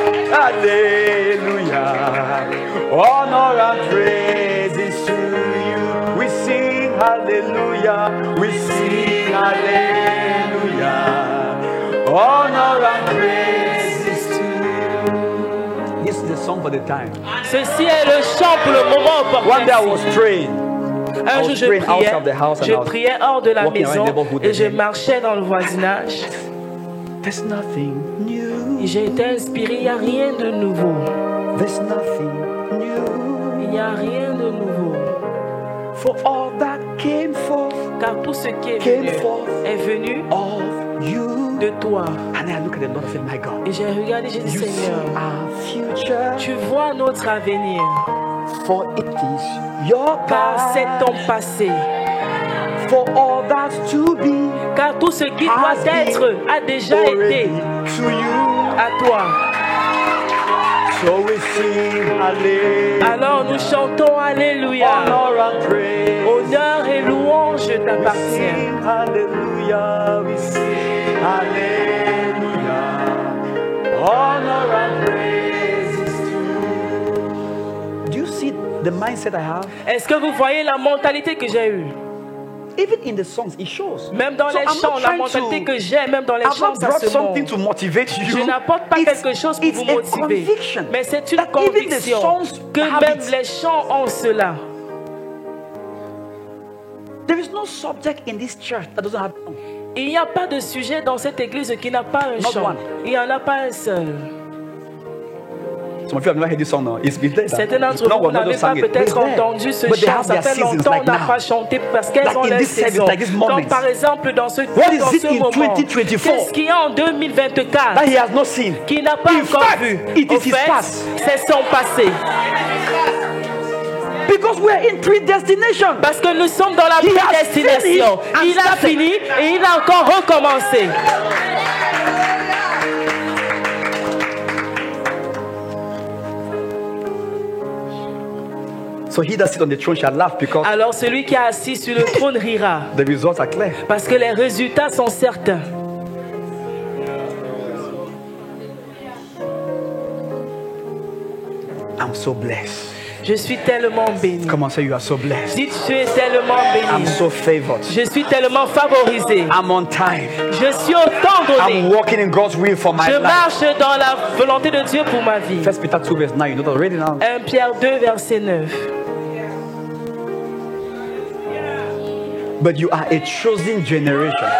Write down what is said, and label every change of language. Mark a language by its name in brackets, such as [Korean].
[English] Hallelujah. Honor and praise is to you. We sing hallelujah. We sing hallelujah. Honor and praise is to you. This is the song for the time. [French] Ceci est le chant pour le moment opportun. [English] One day I was praying. [French] Un jour je priais hors de la maison et je marchais dans le voisinage. [English] There's nothing new. [French] J'ai été inspiré, il n'y a rien de nouveau. [English] There's nothing new. [French] Il n'y a rien de nouveau. [English] For all that came forth, [French] car tout ce qui est venu [English] of you. [French] De toi. [English] And I look at the Lord and say, my God. [French] Et j'ai regardé, j'ai dit, Seigneur, [English] future, [French] tu vois notre avenir. [English] For it is your [French] car c'est ton passé. [English] For all that's to be, [French] car tout ce qui doit être a déjà été à toi. [English] So we sing, Alléluia. [French] Alors nous chantons Alléluia. Honneur et louange t'appartiennent. [English] Alléluia, we sing Alléluia. Honor and praise is to you. Do you see the mindset I have? [French] Est-ce que vous voyez la mentalité que j'ai eue? [English] Even in the songs, it shows. [French] Même dans les chants, la mentalité que j'ai, même dans les chants, ça se montre. Je n'apporte pas quelque chose pour vous motiver, mais c'est une conviction que même les chants ont cela. There is no subject in this church that doesn't have. Il n'y a pas de sujet dans cette église qui n'a pas un chant. Il n'y en a pas un seul. Certains d'entre vous n'avez pas peut-être entendu ce chant. Ça fait longtemps qu'on n'a pas chanté parce qu'elles ont leur saison. Comme par exemple dans ce moment. Qu'est-ce qu'il y a en 2024 qui n'a pas encore vu? Au fait, c'est son passé. [English] Because we are in predestination. [French] Parce que nous sommes dans la prédestination. Il a fini et il a encore recommencé. [English] So he that sits on the throne shall laugh because [French] alors celui qui est assis sur le trône rira. [English] The results are clear. [French] Parce que les résultats sont certains. [English] I'm so blessed. [French] Je suis tellement béni. [English] Come on, say you are so blessed. [French] Dites, tu es tellement béni. [English] I'm so favored. [French] Je suis tellement favorisé. [English] I'm on time. [French] Je suis au temps donné. [English] I'm walking in God's will for my life. [French] Je marche dans la volonté de Dieu pour ma vie. [English] 1 Peter 2 verse 9. You know that already now. [French] 1 Pierre 2 verset 9. [English] But you are a chosen generation.